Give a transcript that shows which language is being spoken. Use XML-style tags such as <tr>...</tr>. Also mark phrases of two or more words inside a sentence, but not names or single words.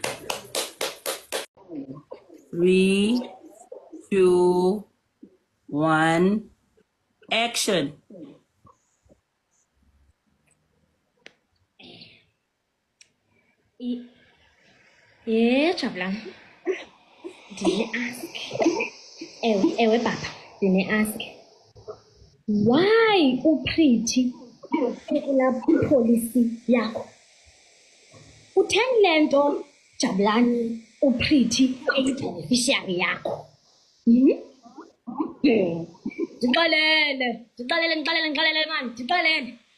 <en>3, 2, 1, action.</en> <xh>Jabulani. Ndine-ask. Ewe baba, ndine-ask. Why uPretty kulaa policy yakho? Utheni le nto Jabulani uPretty eyi-beneficiary yakho? Ndixelele mani, ndixelele.</xh>